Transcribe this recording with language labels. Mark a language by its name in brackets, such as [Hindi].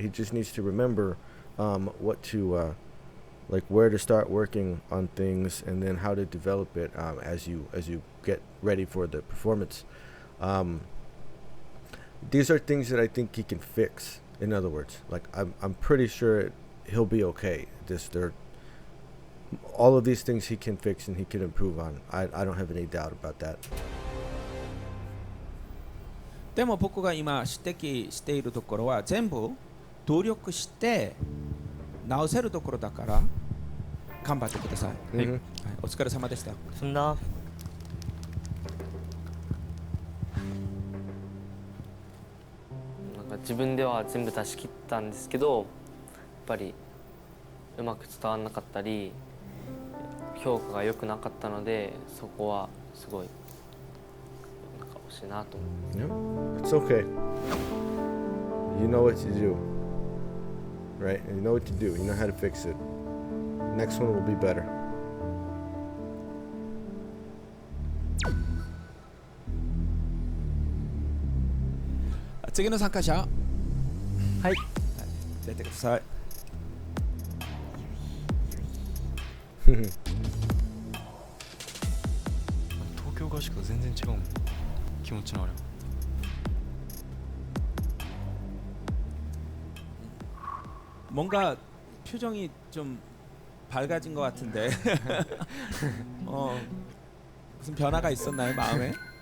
[English] He just needs to remember what to like where to start working on things, and then how to develop it as you get ready for the performance. These are things that I think he can fix. In other words, like I'm pretty sure he'll be okay. All of these things he can fix and he can improve on. I don't have any doubt about that. [Japanese] でも僕が今指摘しているところは全部努力して直せるところだから頑張ってください。はい、お疲れ様でした。そんな自分では全部出し切ったんですけど、やっぱりうまく伝わらなかったり評価が良くなかったので、そこはすごいなんか惜しいなと思います。 [English] Yeah, it's okay. You know what to do, right? And you know what to do. You know how to fix it. Next one will be better. [Japanese] 次の参加者、はい、出てください。東京合宿と全然違うもん、気持ちのあれは。 [Korean] 뭔가 표정이 좀 밝아진 것 같은데 무슨 변화가 있었나요, 마음에?